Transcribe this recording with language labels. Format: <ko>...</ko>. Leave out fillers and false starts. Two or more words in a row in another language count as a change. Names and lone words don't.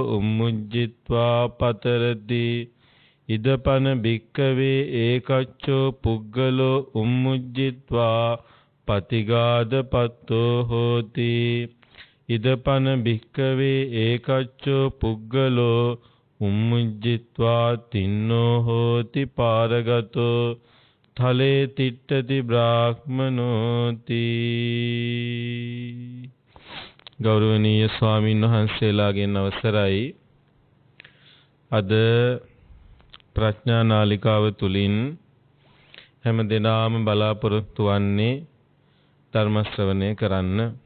<pi>උම්මුජ්ජිත්වා පතරති ඉදපන භික්ඛවේ ඒකච්චෝ පුග්ගලෝ උම්මුජ්ජිත්වා පතිගාදපත්තෝ හෝති ඉදපන භික්ඛවේ ඒකච්චෝ පුග්ගලෝ උම්මුජ්ජිත්වා තින්නෝ හෝති පාරගතෝ තලේ තිට්ඨති බ්‍රාහ්මනෝති.</pi> <si>ගෞරවනීය ස්වාමීන් වහන්සේලාගෙන් අවසරයි. අද ප්‍රඥා නාලිකාව තුලින් හැම දිනම බලාපොරොත්තු වන්නේ ධර්ම ශ්‍රවණය කරන්න.</si>